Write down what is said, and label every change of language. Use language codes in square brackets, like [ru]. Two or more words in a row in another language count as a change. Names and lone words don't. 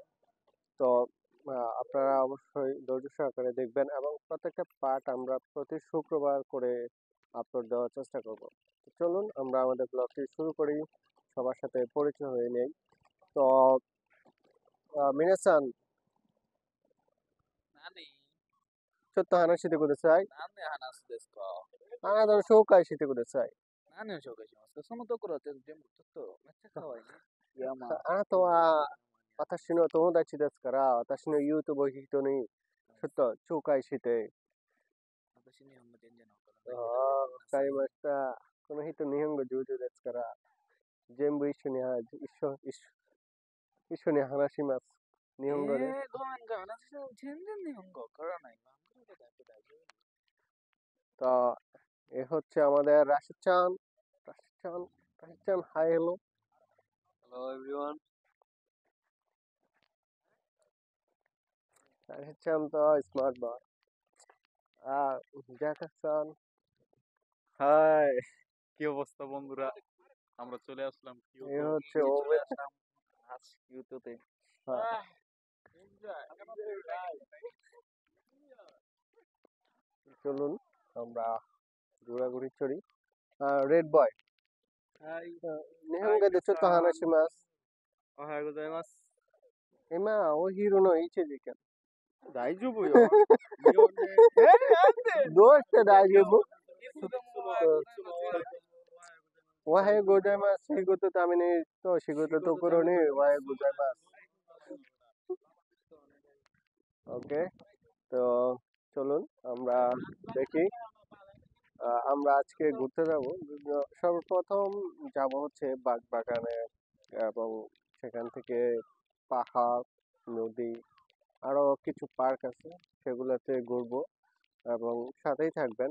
[bn] তো আপনারা অবশ্যই ধৈর্য সহকারে দেখবেন এবং প্রত্যেকটা পার্ট আমরা প্রতি শুক্রবার করে আপলোড দেওয়ার চেষ্টা করব। তো চলুন আমরা আমাদের ব্লগটি শুরু করি, সবার সাথে পরিচয় হয়ে নেই। তো মিনাসান, [ja] 何ちょっと話してください。何で話すですか？あなたの紹介してください。何を紹介しますか？そのところは全部ちょっとめっちゃ可愛いね。いや、まあ、あなたは私の友達ですから、私の YouTube を人にちょっと紹介して。私日本語全然わからああ、ないわかりました。この人日本語上手ですから、全部一緒に一緒に話します。日けど。本語で。ごめんごめん。私は全然日本語わからない。バングラデシュだけ大丈夫。 [bn] তো এ হচ্ছে আমাদের রাশিদ চান। রাশিদ চান, রাশিদ চান, [en] hi hello. Hello everyone. [bn] রাশিদ চান তো [en] smart boy. [bn] আর জাকার চান। হাই, কি অবস্থা বন্ধুরা? আমরা চলে আসলাম এ কিয়োটো। হচ্ছে চলে ওবে। আসলাম আজ কিয়োটোতে। হ্যাঁ, চলুন আমরা ঘোরাঘুরি করি। [en] red boy, [ja] はい、日本語でちょっと話します。おはようございます。今お昼の1時間。大丈夫よ。日本で、どうして大丈夫？いつでもおはようございます。仕事ためにと仕事ところにおはようございます。 [bn] ওকে, তো চলুন আমরা দেখি। আমরা আজকে ঘুরতে যাব। সর্বপ্রথম যাব হচ্ছে বাগবাগানে এবং সেখান থেকে পাহাড়, নদী, আরো কিছু পার্ক আছে, সেগুলোতে ঘুরবো এবং সাথেই থাকবেন।